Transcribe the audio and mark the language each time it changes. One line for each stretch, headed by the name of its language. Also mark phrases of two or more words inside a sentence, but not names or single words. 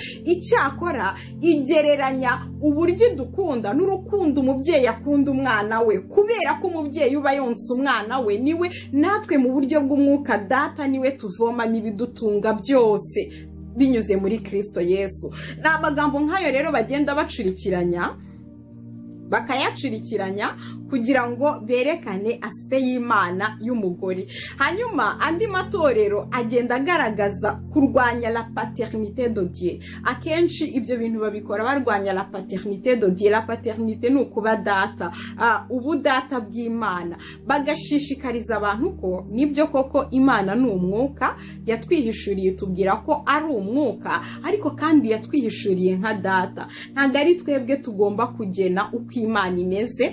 Kinyarwanda: Icyakora igereranya uburyo dukunda n'urukundo umubyeyi akunda umwana we, kubera ko umubyeyi uba yonsa umwana we niwe natwe mu buryo bw'umwuka data niwe tuvomamo ibidutunga byose binyuze muri Kristo Yesu. N'amagambo nk'ayo rero bagenda bacurikiranya bakayacurikiranya kugira ngo berekane aspect y'Imana y'umugore. Hanyuma andi matorero agenda agaragaza kurwanya
French: la paternité de Dieu.
Kinyarwanda: Akenshi ibyo bintu babikora barwanya
French: la paternité de Dieu. La paternité
Kinyarwanda: ni ukuba data, ubu data bw'Imana. Bagashishikariza abantu ko nibyo koko Imana ni umwuka, yatwihishuriye tubwira ko ari umwuka, ariko kandi yatwihishuriye nka data. Ntago ari twebwe tugomba kugena uko Imana imeze.